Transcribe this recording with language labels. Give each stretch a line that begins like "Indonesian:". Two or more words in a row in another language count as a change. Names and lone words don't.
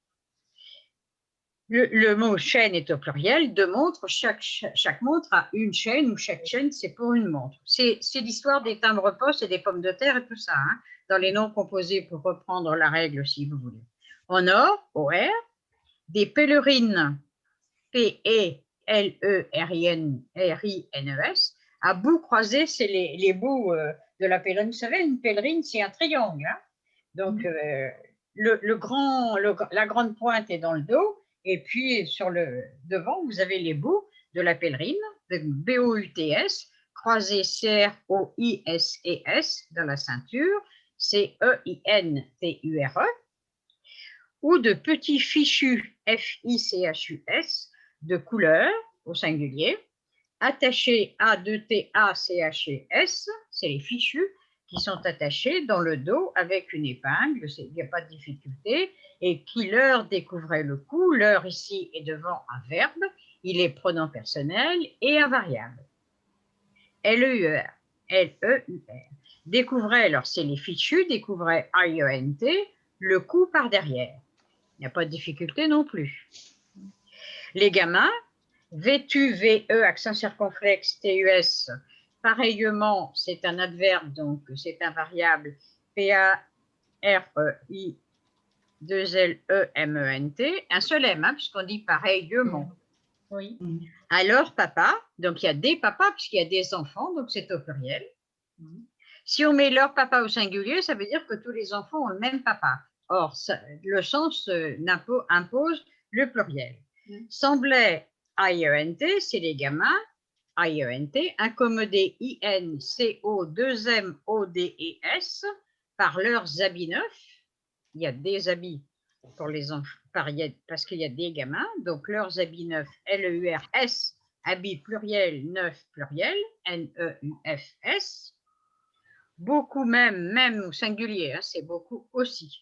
French: Le mot chaîne est au pluriel, de montre, chaque montre a une chaîne ou chaque chaîne c'est pour une montre. C'est l'histoire des timbres-poste et des pommes de terre et tout ça, hein, dans les noms composés pour reprendre la règle si vous voulez. En or, OR, des pèlerines, P-E-L-E-R-I-N-E-S, à bout croisé, c'est les bouts de la pèlerine. Vous savez, une pèlerine, c'est un triangle. Hein. Donc, la grande pointe est dans le dos. Et puis, sur le devant, vous avez les bouts de la pèlerine, de B-O-U-T-S, croisé C-R-O-I-S-E-S dans la ceinture, C-E-I-N-T-U-R-E, ou de petits fichus, F-I-C-H-U-S, de couleur, au singulier, attachés A-2-T-A-C-H-E-S, c'est les fichus, qui sont attachés dans le dos avec une épingle, il n'y a pas de difficulté, et qui leur découvrait le cou. Leur ici est devant un verbe, il est pronom personnel et invariable. L-E-U-R, L-E-U-R. Découvrait, alors c'est les fichus, découvrait I-E-N-T, le cou par derrière. Il n'y a pas de difficulté non plus. Les gamins, vêtu, V-E, accent circonflexe, T-U-S, pareillement, c'est un adverbe, donc c'est un variable, P-A-R-E-I, 2-L-E-M-E-N-T, un seul M, hein, puisqu'on dit pareillement. Oui. Alors, papa, donc il y a des papas, puisqu'il y a des enfants, donc c'est au pluriel. Si on met leur papa au singulier, ça veut dire que tous les enfants ont le même papa. Or, le sens impose le pluriel. Semblait I-E-N-T, c'est les gamins, I-E-N-T, incommodés I-N-C-O-2-M-O-D-E-S par leurs habits neufs. Il y a des habits pour les enfants, parce qu'il y a des gamins, donc leurs habits neufs, L-E-U-R-S, habits pluriel, neuf pluriel, N-E-U-F-S, beaucoup même au singulier, hein, c'est beaucoup aussi.